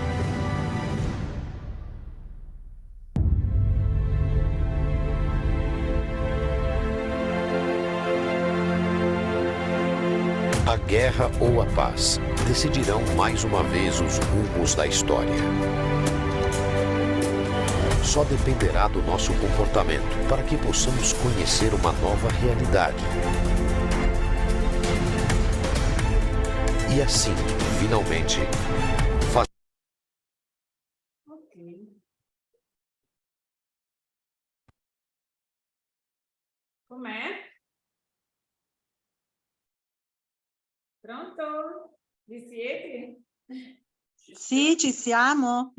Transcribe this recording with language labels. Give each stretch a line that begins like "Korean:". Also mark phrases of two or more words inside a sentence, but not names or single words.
Portuguese: A guerra ou a paz decidirão mais uma vez os rumos da história. Só dependerá do nosso comportamento para que possamos conhecer uma nova realidade. E assim, finalmente, fazer.
Italian: Ok. Com'è? Pronto? Vi siete? Sì, ci siamo.